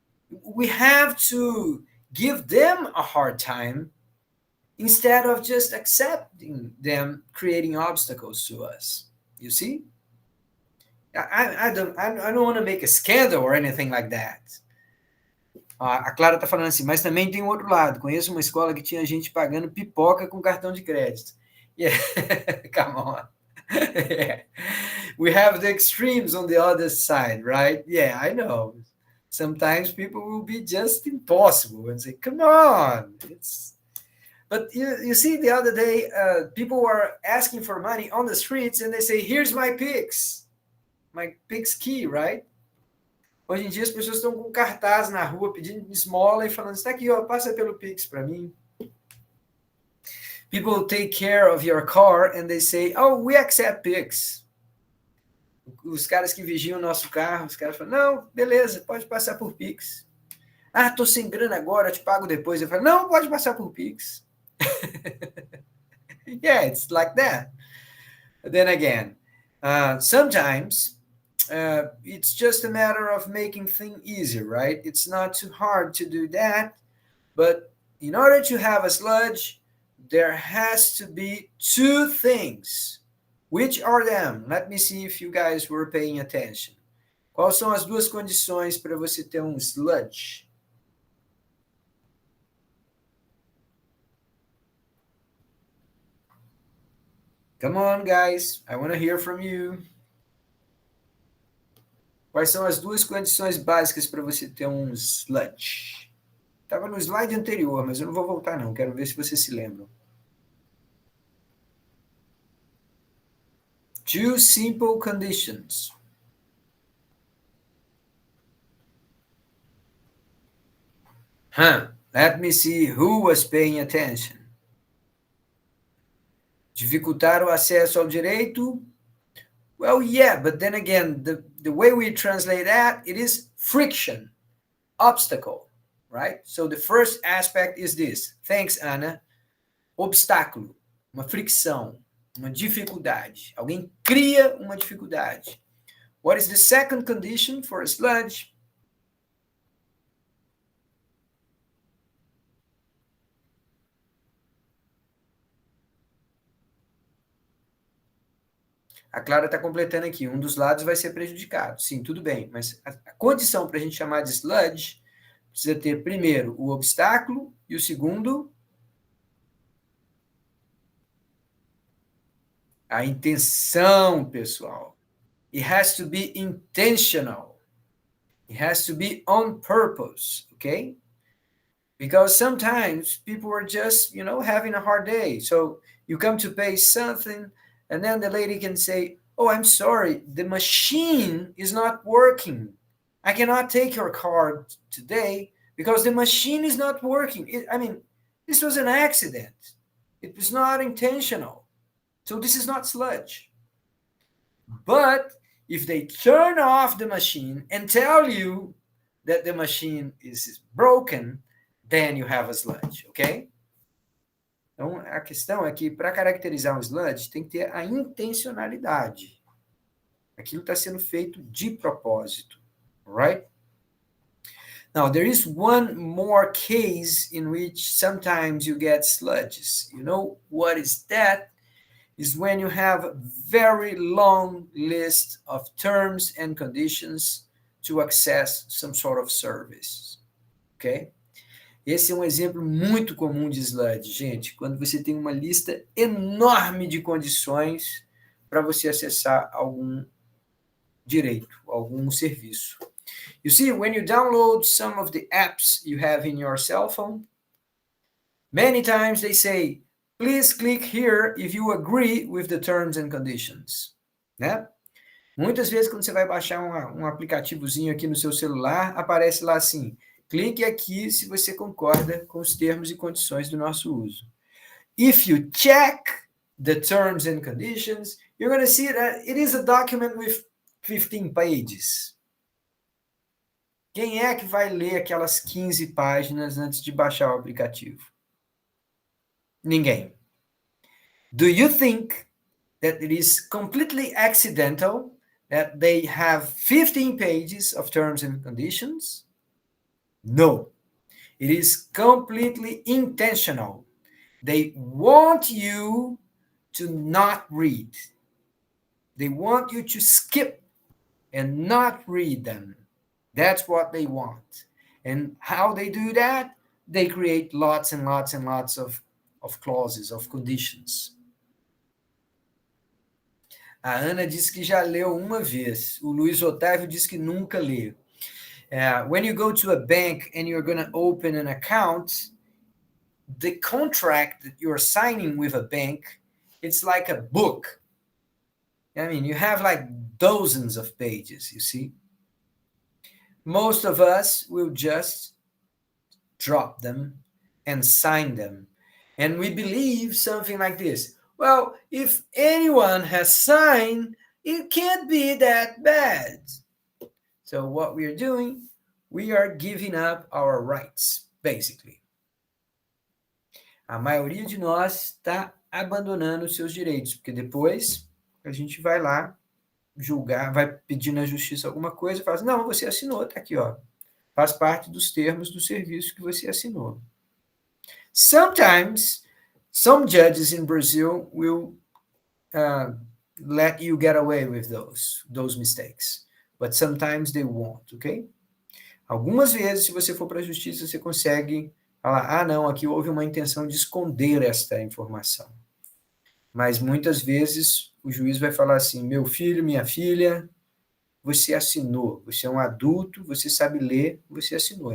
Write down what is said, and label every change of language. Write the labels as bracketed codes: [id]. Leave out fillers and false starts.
[en] We have to give them a hard time instead of just accepting them creating obstacles to us. You see? I don't want to make a scandal or anything like that. [pt] A Clara tá falando assim, mas também tem um outro lado. Conheço uma escola que tinha gente pagando pipoca com cartão de crédito. [en] Yeah, come on. Yeah. We have the extremes on the other side, right? Yeah, I know. Sometimes people will be just impossible and say, come on. But you see, the other day, people were asking for money on the streets and they say, here's my Pix key, right? [pt] Hoje em dia as pessoas estão com cartaz na rua pedindo esmola e falando, está aqui, ó, passa pelo Pix para mim. [en] People take care of your car and they say, oh, we accept Pix. [pt] Os caras que vigiam o nosso carro, os caras falam, não, beleza, pode passar por Pix. Tô sem grana agora, eu te pago depois. Eu falo, não, pode passar por Pix. [en] Yeah, it's like that. But then again, sometimes it's just a matter of making things easier, right? It's not too hard to do that. But in order to have a sludge, there has to be two things. Which are them? Let me see if you guys were paying attention. [pt] Quais são as duas condições para você ter um sludge? [en] Come on, guys. I want to hear from you. [pt] Quais são as duas condições básicas para você ter um sludge? Estava no slide anterior, mas eu não vou voltar, não. Quero ver se vocês se lembram. [en] Two simple conditions. Let me see who was paying attention. [pt] Dificultar o acesso ao direito? [en] Well, yeah, but then again, the way we translate that, it is friction, obstacle, right? So the first aspect is this. Thanks, Ana. [pt] Obstáculo, uma fricção, uma dificuldade. Alguém cria uma dificuldade. [en] What is the second condition for a sludge? [pt] A Clara está completando aqui. Um dos lados vai ser prejudicado. Sim, tudo bem. Mas a condição para a gente chamar de sludge precisa ter, primeiro, o obstáculo e o segundo, a intenção, pessoal. [en] It has to be intentional. It has to be on purpose, okay? Because sometimes people are just, having a hard day. So you come to pay something, and then the lady can say, oh, I'm sorry, the machine is not working. I cannot take your card today because the machine is not working. This was an accident. It was not intentional. So this is not sludge. But if they turn off the machine and tell you that the machine is broken, then you have a sludge, okay? [pt] Então, a questão é que, para caracterizar um sludge, tem que ter a intencionalidade. Aquilo está sendo feito de propósito, right? [en] Now, there is one more case in which sometimes you get sludges. You know what is that? is when you have a very long list of terms and conditions to access some sort of service. Ok? [pt] Esse é um exemplo muito comum de sludge, gente, quando você tem uma lista enorme de condições para você acessar algum direito, algum serviço. [en] You see, when you download some of the apps you have in your cell phone, many times they say, please click here if you agree with the terms and conditions. [pt] Né? Muitas vezes, quando você vai baixar um aplicativozinho aqui no seu celular, aparece lá assim, clique aqui se você concorda com os termos e condições do nosso uso. [en] If you check the terms and conditions, you're going to see that it is a document with 15 pages. [pt] Quem é que vai ler aquelas 15 páginas antes de baixar o aplicativo? Ninguém. [en] Do you think that it is completely accidental that they have 15 pages of terms and conditions? No. It is completely intentional. They want you to not read. They want you to skip and not read them. That's what they want. And how they do that? They create lots and lots and lots of clauses, of conditions. [pt] A Ana disse que já leu uma vez. O Luiz Otávio disse que nunca leu. [en] When you go to a bank and you're going to open an account, the contract that you're signing with a bank, it's like a book. I mean, you have like dozens of pages, you see. Most of us will just drop them and sign them. And we believe something like this. Well, if anyone has signed, it can't be that bad. So what we are doing, we are giving up our rights, basically. [pt] A maioria de nós está abandonando os seus direitos, porque depois a gente vai lá julgar, vai pedir na justiça alguma coisa e fala assim, não, você assinou, tá aqui, ó. Faz parte dos termos do serviço que você assinou. [en] Sometimes, some judges in Brazil will let you get away with those mistakes. But sometimes they won't, ok? [pt] Algumas vezes, se você for para a justiça, você consegue falar, não, aqui houve uma intenção de esconder esta informação. Mas muitas vezes o juiz vai falar assim, meu filho, minha filha, você assinou, você é um adulto, você sabe ler, você assinou.